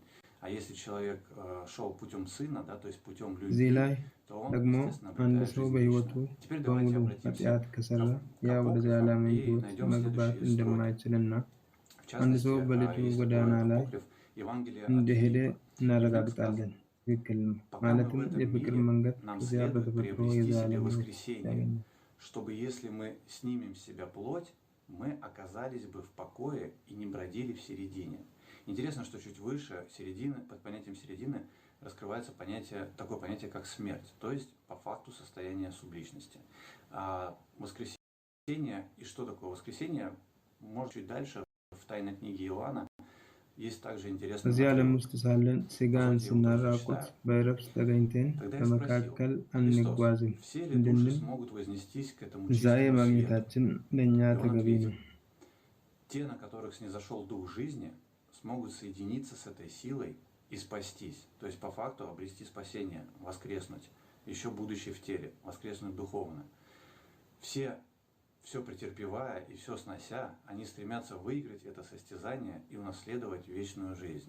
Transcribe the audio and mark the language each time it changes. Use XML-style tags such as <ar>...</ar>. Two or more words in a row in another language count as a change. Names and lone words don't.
<ru>А если человек шел путем сына, да, то есть путем любви, то он, естественно, обретает жизнь вечную. Теперь давайте обратимся к апокрифам и найдем следующие строки. В частности, есть такой апокриф Евангелия от Филиппа.</ru> <am>እናረጋግጣለን። ትክክል ነው። ማለትም የፍቅር መንገድ ከዚያ በተፈጥሮ የዘላለም</am> <ru>воскресение, чтобы если мы снимем с себя плоть, мы оказались бы в покое и не бродили в середине. Интересно, что чуть выше середины, под понятием середины, раскрывается такое понятие, как смерть, то есть по факту состояние субличности. А воскресение, и что такое воскресение, может чуть дальше в тайной книге Иоанна есть также интересный</ru> <am>እዚህ ዓለም ውስጥ ሳለን ሥጋን ስናራቁት በዕረፍት ተገኝተን በመካከል አንጓዝም እንድንል ትንሣኤ ማግኘታችን ለእኛ ተገቢ ነው።</am> <ru>Те, на которых снизошел Дух жизни, смогут соединиться с этой силой и спастись. То есть по факту обрести спасение, воскреснуть, еще будучи в теле, воскреснуть духовно. Все претерпевая и все снося, они стремятся выиграть это состязание и унаследовать вечную жизнь.</ru>